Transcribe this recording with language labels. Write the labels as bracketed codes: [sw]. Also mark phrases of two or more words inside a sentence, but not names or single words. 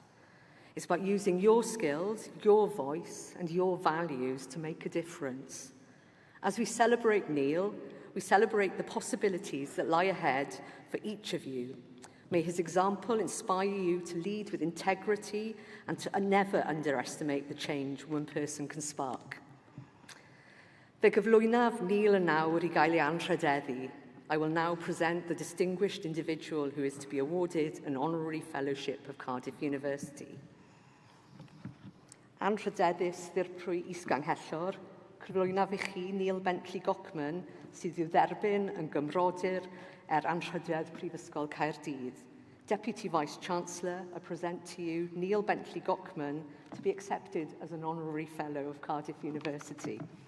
[en] It's about using your skills, your voice, and your values to make a difference. As we celebrate Neil, we celebrate the possibilities that lie ahead for each of you. May his example inspire you to lead with integrity and to never underestimate the change one person can spark. [cy] Fe gyflwynaf Neil yn nawr I gael ei anrhydeddu. [en] I will now present the distinguished individual who is to be awarded an honorary fellowship of Cardiff University. [cy] Anrhydeddus ddirprwy isganghellor, cyflwynaf I chi Neil Bentley Gochman sydd i'w dderbyn yn gymrodyr anrhydedd Prifysgol Caerdydd. [en] Deputy Vice-Chancellor, I present to you Neil Bentley Gochman to be accepted as an honorary fellow of Cardiff University.